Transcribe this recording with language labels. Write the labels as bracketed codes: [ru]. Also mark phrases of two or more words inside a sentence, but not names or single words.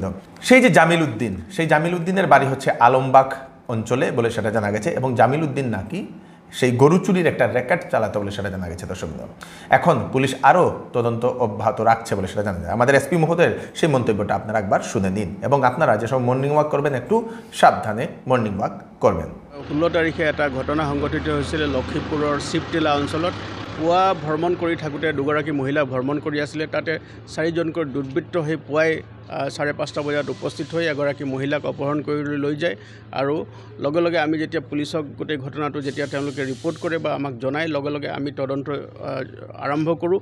[bn] সেই যে জামিল উদ্দিন, সেই জামিল উদ্দিনের বাড়ি হচ্ছে আলমবাগ অঞ্চলে বলে সেটা জানা গেছে এবং জামিল উদ্দিন নাকি সেই গরু চুরির একটা রেকর্ড চালাতে বলে সেটা জানা গেছে দর্শকবৃন্দ। এখন পুলিশ আরও তদন্ত অব্যাহত রাখছে বলে সেটা জানা যায়। আমাদের এসপি মহোদয়ের সেই মন্তব্যটা আপনারা একবার শুনে নিন এবং আপনারা যেসব [en] morning walk [bn] করবেন একটু সাবধানে [en] morning walk [bn] করবেন। [as] 16 তাৰিখে এটা ঘটনা সংঘটিত হৈছিলে লক্ষীপুৰৰ শিৱটিলা অঞ্চলত। পুৱা ভ্ৰমণ কৰি থাকোঁতে দুগৰাকী মহিলা ভ্ৰমণ কৰি আছিলে। তাতে 4 জনকৈ দুৰ্বৃত্ত সেই পুৱাই 5:30 বজাত উপস্থিত হৈ এগৰাকী মহিলাক অপহৰণ কৰি লৈ যায় আৰু লগে লগে আমি যেতিয়া পুলিচক গোটেই ঘটনাটো যেতিয়া তেওঁলোকে ৰিপৰ্ট কৰে বা আমাক জনায়, লগে লগে আমি তদন্ত আৰম্ভ কৰোঁ।